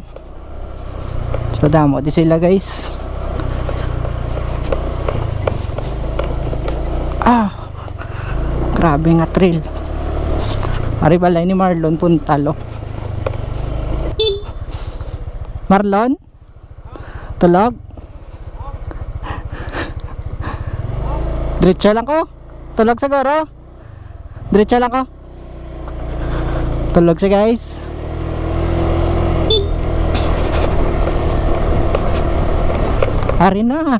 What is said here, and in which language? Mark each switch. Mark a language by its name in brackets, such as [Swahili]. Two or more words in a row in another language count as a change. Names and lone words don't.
[Hiligaynon] So damo di sila guys. Grabe nga trail. Ari balay ni Marlon Puntalo. Marlon? Tulog? Diretso lang ko. Tulog siguro. Diretso lang ko. Tulog siya guys. Ari na.